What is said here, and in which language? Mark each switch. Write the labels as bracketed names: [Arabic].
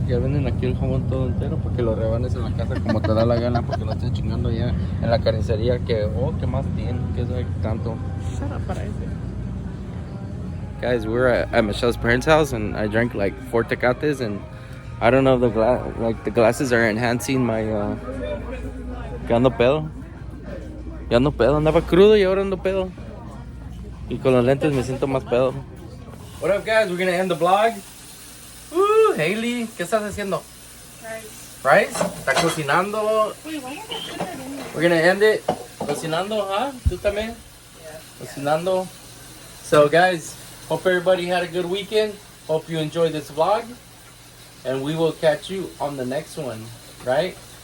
[Spanish] Ya venden aquí el jamón todo entero porque lo rebanes en la casa como te da la gana, porque no estés chingando ya en la carnicería que, ¿qué más tiene? ¿Qué sabe tanto? [English] Shut up, [Spanish] parece. [English] Guys, we're at Michelle's parents' house and I drank like 4 tecates and I don't know if the glasses are enhancing my [Spanish] que ando pedo. Ya ando pedo, andaba crudo y ahora ando pedo. Y con los lentes me siento más pedo. [English] What up guys, we're gonna end the vlog. [Spanish] Hailey, ¿qué estás haciendo? [English] Rice. [Spanish] ¿Está cocinando? [English] Wait, why don't I put that in there? We're gonna end it [Spanish] cocinando, [English] huh? [Spanish] ¿Tú también? [English] Yeah. [Spanish] Cocinando. [English] So guys, hope everybody had a good weekend. Hope you enjoyed this vlog. And we will catch you on the next one, right?